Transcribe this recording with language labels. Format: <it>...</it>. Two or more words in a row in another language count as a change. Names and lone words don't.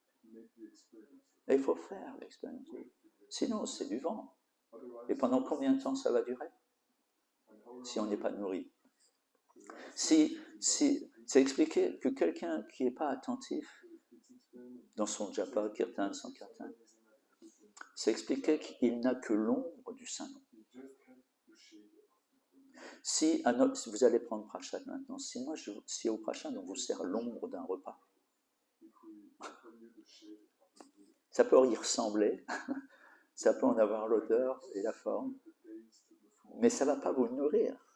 <fr>Et il faut faire l'expérience de Dieu. Sinon, c'est du vent. Et pendant combien de temps ça va durer si on n'est pas nourri? C'est expliqué que quelqu'un qui n'est pas attentif dans son japa, kirtan, sankirtan, c'est expliqué qu'il n'a que l'ombre du Saint-Nom. Si vous allez prendre prashad maintenant, si au prashad on vous sert l'ombre d'un repas, ça peut y ressembler, ça peut en avoir l'odeur et la forme, mais ça ne va pas vous nourrir.</fr>